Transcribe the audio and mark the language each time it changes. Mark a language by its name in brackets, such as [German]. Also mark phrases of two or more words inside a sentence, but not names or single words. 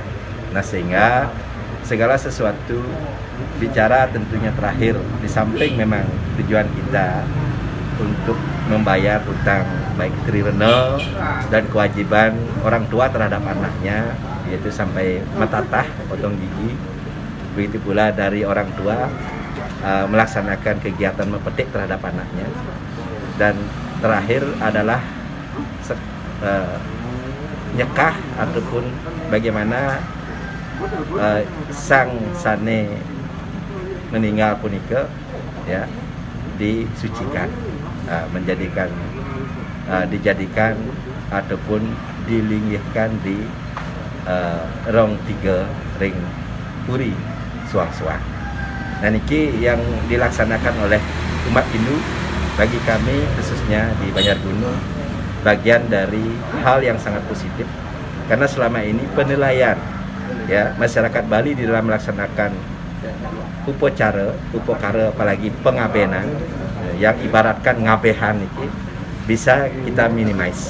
[Indonesian] Nah, sehingga segala sesuatu bicara tentunya terakhir, di samping memang tujuan kita untuk membayar hutang baik triliunan dan kewajiban orang tua terhadap anaknya, yaitu sampai metatah potong gigi, begitu pula dari orang tua melaksanakan kegiatan mepetik terhadap anaknya, dan terakhir adalah nyekah ataupun bagaimana sang sane meninggal punika ya disucikan, dijadikan ataupun dilinggihkan di rong 3 [Balinese] ring puri suang-suang. [Indonesian] Nah, niki yang dilaksanakan oleh umat Hindu bagi kami khususnya di Banjargunung bagian dari hal yang sangat positif, karena selama ini penilaian ya masyarakat Bali di dalam melaksanakan upacara apalagi pengabenan yang ibaratkan ngabehan ini bisa kita minimize.